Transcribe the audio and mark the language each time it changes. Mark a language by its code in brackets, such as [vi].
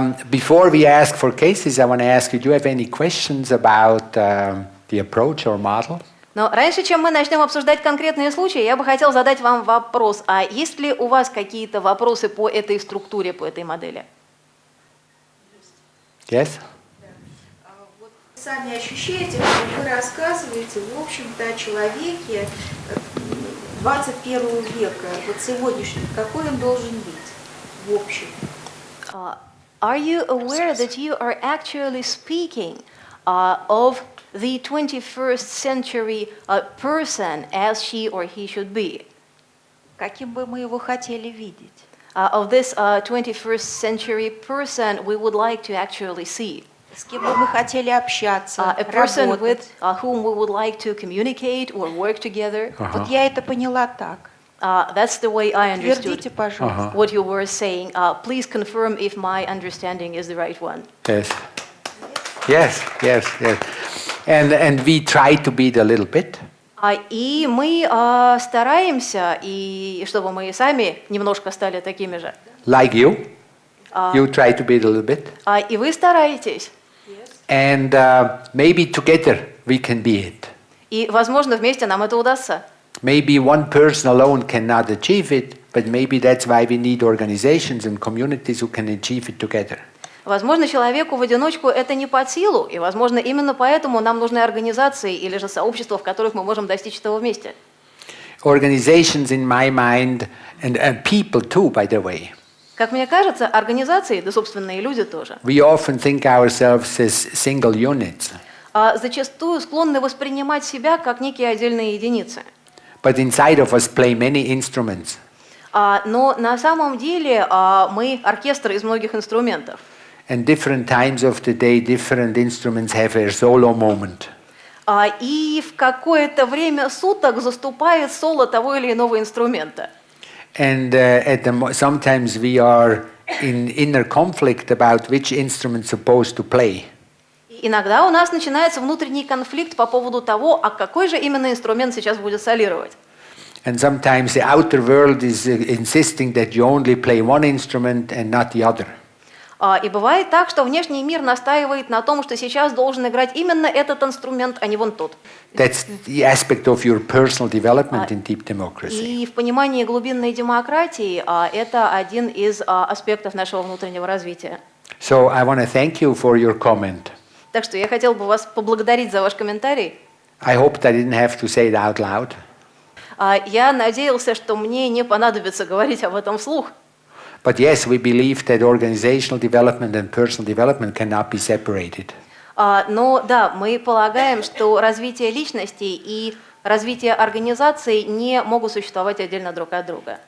[en] Before we ask for cases, I want to ask you, do you have any questions about the approach or model? [ru] Но раньше, чем мы начнем обсуждать конкретные случаи, я бы хотел задать вам вопрос. А есть ли у вас какие-то вопросы по этой структуре, по этой модели? [en] Yes? [ru] Вот сами ощущаете, что вы рассказываете, в общем-то, о человеке 21 века, вот сегодняшний, какой он должен быть в общем? [en] Are you aware that you are actually speaking of the 21st century person as she or he should be? [ru] Каким бы мы его хотели видеть? [en] Of this 21st century person we would like to actually see. [ru] С кем бы мы хотели общаться, [en] A person [ru] работать? [en] with whom we would like to communicate or work together. [ru] Вот я это поняла так. [en] That's the way I understood [ru] Твердите, пожалуйста. [en] what you were saying. Please confirm if my understanding is the right one. Yes. Yes, yes, yes. And we try to be it a little bit. [ru] И мы стараемся, и чтобы мы сами немножко стали такими же. [en] Like you. You try to be it a little bit. [ru] И вы стараетесь. [en] And maybe together we can be it. [ru] И, возможно, вместе нам это удастся. [en] Maybe one person alone cannot achieve it, but maybe that's why we need organizations and communities who can achieve it together. [ru] Возможно, человеку в одиночку это не под силу, и, возможно, именно поэтому нам нужны организации или же сообщества, в которых мы можем достичь этого вместе. [en] Organizations, in my mind, and people too, by the way. [ru] Как мне кажется, организации, да, собственно, и люди тоже, [en] We often think ourselves as single units, [ru] зачастую склонны воспринимать себя как некие отдельные единицы. [en] but inside of us play many instruments. [ru] Но на самом деле мы оркестр из многих инструментов. [en] And different times of the day, different instruments have their solo moment. [ru] И в какое-то время суток заступает соло того или иного инструмента. [en] And sometimes we are in inner conflict about which instrument supposed to play. [ru] Иногда у нас начинается внутренний конфликт по поводу того, а какой же именно инструмент сейчас будет солировать. [en] And sometimes the outer world is insisting that you only play one instrument and not the other. [ru] И бывает так, что внешний мир настаивает на том, что сейчас должен играть именно этот инструмент, а не вон тот. [en] That's the aspect of your personal development in deep democracy. [ru] И в понимании глубинной демократии это один из аспектов нашего внутреннего развития. [en] So I want to thank you for your comment. [ru] Так что я хотел бы вас поблагодарить за ваш комментарий. [en] I hope I didn't have to say it out loud. [ru] Я надеялся, что мне не понадобится говорить об этом вслух. [en] But yes, we believe that organizational development and personal development cannot be separated. [ru] Но да, мы полагаем, что развитие личности и развитие организаций не могут существовать отдельно друг от друга.